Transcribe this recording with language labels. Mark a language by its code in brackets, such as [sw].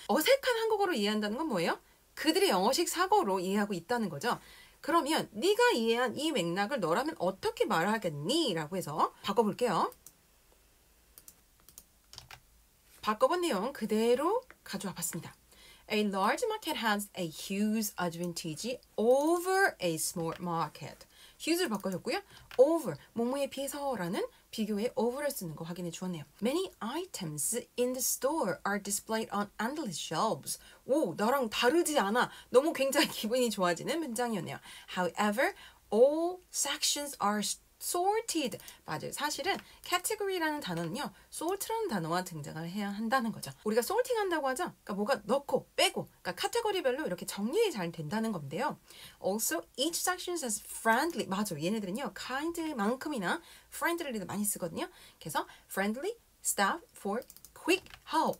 [ko] 어색한 한국어로 이해한다는 건 뭐예요? 그들의 영어식 사고로 이해하고 있다는 거죠. 그러면 네가 이해한 이 맥락을 너라면 어떻게 말하겠니? 라고 해서 바꿔볼게요. 바꿔본 내용 그대로 가져와 봤습니다. [en] A large market has a huge advantage over a small market. [ko] huge를 바꿔줬고요. over, 뭐뭐에 비해서라는 비교에 over를 쓰는 거 확인해 주었네요. [en] Many items in the store are displayed on endless shelves. [ko] 오, 나랑 다르지 않아. 너무 굉장히 기분이 좋아지는 문장이었네요. [en] However, all sections are sorted. [ko] 맞아요. 사실은 category라는 단어는요. sort라는 단어와 등장을 해야 한다는 거죠. 우리가 sorting 한다고 하죠. 그러니까 뭐가 넣고 빼고 그러니까 카테고리별로 이렇게 정리가 잘 된다는 건데요. [en] Also, each section says friendly. [ko] 맞아요. 얘네들은요. kind만큼이나 friendly를 많이 쓰거든요. [en] 그래서 friendly staff for quick help.